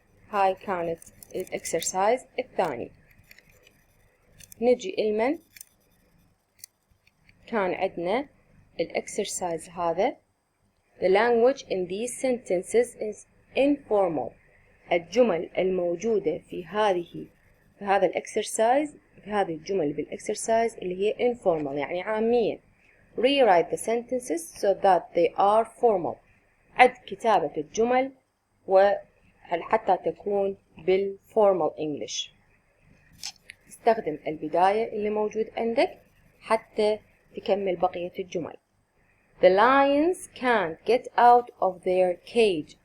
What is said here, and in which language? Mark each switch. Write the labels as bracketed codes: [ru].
[ar] هاي كانت الإكسرسايز الثاني. نجي إلمن كان عندنا الإكسرسايز هذا. [en] The language in these sentences is informal. [ar] الجمل الموجودة في هذا الإكسرسايز، في هذه الجمل بالإكسرسايز اللي هي informal يعني عامية. [en] Rewrite the sentences so that they are formal. [ar] عد كتابة الجمل حتى تكون بالformal English. استخدم البداية اللي موجود عندك حتى تكمل بقية الجمل. [en] The lions can't get out of their cage.